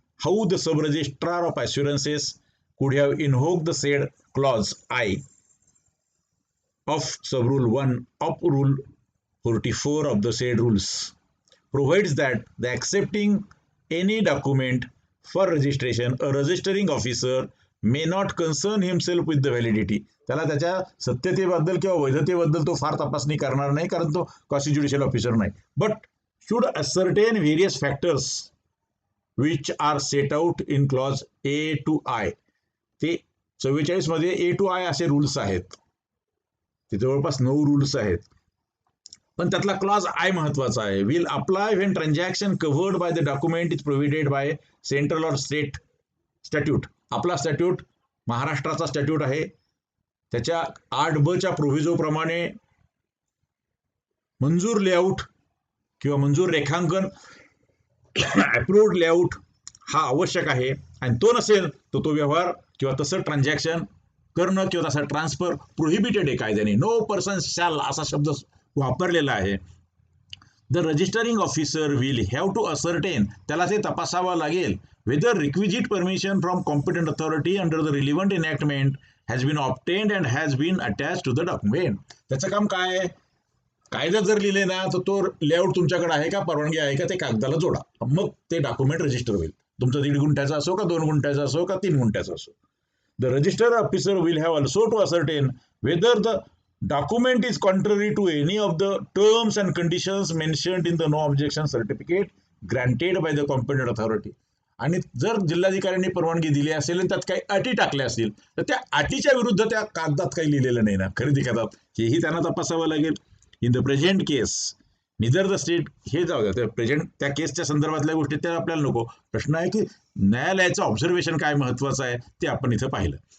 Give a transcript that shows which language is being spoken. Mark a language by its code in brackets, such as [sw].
[en] how the sub-registrar of assurances could have invoked the said clause I of sub-rule 1 of rule 44 of the said rules provides that the accepting any document for registration, a registering officer may not concern himself with the validity. [mr] त्याला त्याच्या सत्यतेबद्दल किंवा वैधतेबद्दल तो फार तपासणी करणार नाही, कारण तो कॉन्स्टिट्युशनल ऑफिसर नाही. [en] But should ascertain various factors which are set out in clause A to I. [mr] ते 44 मध्ये ए टू आय असे रूल्स आहेत. ते जवळपास 9 रूल्स आहेत. पण त्यातला क्लॉज आय महत्वाचा आहे. [en] Will apply when transaction covered by the document is provided by central or state statute. [mr] आपला स्टॅट्यूट महाराष्ट्राचा स्टॅट्यूट आहे. त्याच्या 8ब प्रोव्हिजोप्रमाणे मंजूर लेआउट किंवा मंजूर रेखांकन अप्रूव्ड लेआउट हा आवश्यक आहे. आणि तो नसेल तर तो व्यवहार किंवा तसं ट्रान्झॅक्शन करणं किंवा तसा ट्रान्सफर प्रोहिबिटेड आहे कायद्याने. [en] no person shall [mr] असा शब्द वापरलेला आहे. [en] the registering officer will have to ascertain, [mr] त्याला ते तपासावं लागेल, [en] whether requisite permission from competent authority under the relevant enactment has been obtained and has been attached to the document. [mr] त्याचं काम काय आहे? कायद्यात जर लिहिले ना तर तो लेआउट तुमच्याकडे आहे का, परवानगी आहे का, ते कागदाला जोडा, मग ते डॉक्युमेंट रजिस्टर होईल. तुमचं 1.5 गुंठ्याचा असो का 2 गुंठ्याचा असो का 3 गुंठ्याचा असो. [en] The register officer will have also to ascertain whether the document is contrary to any of the terms and conditions mentioned in the no objection certificate granted by the competent authority. [mr] आणि जर जिल्हाधिकाऱ्यांनी परवानगी दिली असेल आणि त्यात काही अटी टाकल्या असतील तर त्या अटीच्या विरुद्ध त्या कागदात काही लिहिलेलं नाही ना, खरेदी करतात, हेही त्यांना तपासावं लागेल. [en] in the present case neither the state, [mr] हे जाऊ द्या, प्रेझेंट त्या केसच्या संदर्भातल्या गोष्टी त्या आपल्याला नको. प्रश्न आहे की न्यायालयाचं ऑब्झर्वेशन काय महत्वाचं आहे ते आपण इथं पाहिलं.